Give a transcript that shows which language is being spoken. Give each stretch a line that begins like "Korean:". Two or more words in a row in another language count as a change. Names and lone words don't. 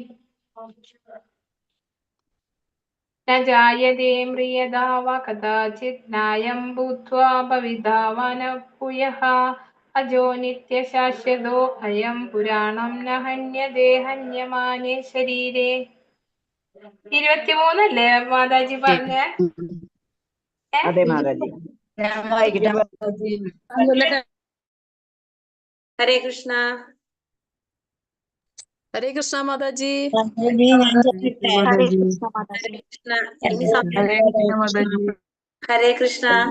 Sanskrit: न जायते म्रियता वा कदाचित् नायं भूत्वा भविता वा न भूयः अजो नित्यशाश्वतो अयं पुराणं न हन्यते हन्यमाने शरीरे 23
Malayalam: അല്ലേ മാതാജി പറഞ്ഞ? അതെ മാതാജി.
Sanskrit: ഹരേ കൃഷ്ണ. ഹരേ കൃഷ്ണ മാതാജി. ഹരേ കൃഷ്ണ. ഹരേ കൃഷ്ണ.